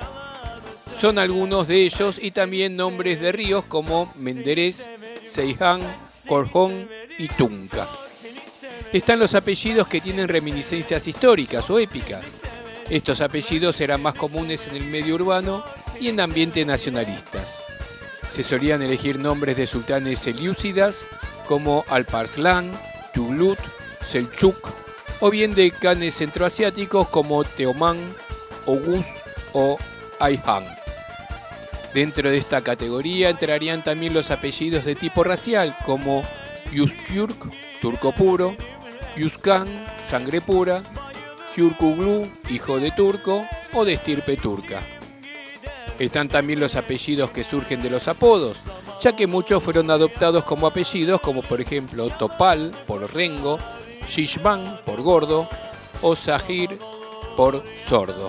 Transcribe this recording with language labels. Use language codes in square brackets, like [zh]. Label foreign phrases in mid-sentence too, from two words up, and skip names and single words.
[es] Son algunos de ellos y también nombres de ríos como Menderes, Seyhan, Korhon y Tunca. Están los apellidos que tienen reminiscencias históricas o épicas. Estos apellidos eran más comunes en el medio urbano y en ambientes nacionalistas. Se solían elegir nombres de sultanes selyúcidas como Alparslan, Tuglut, Selçuk, o bien de khanes centroasiáticos como Teoman, Oghuz o Ayhan. Dentro de esta categoría entrarían también los apellidos de tipo racial como Yustürk, turco puro, Yuskan, sangre pura, Yurkuglu, hijo de turco o de estirpe turca. Están también los apellidos que surgen de los apodos, ya que muchos fueron adoptados como apellidos, como por ejemplo Topal por rengo, Shishban por gordo o Zahir por sordo.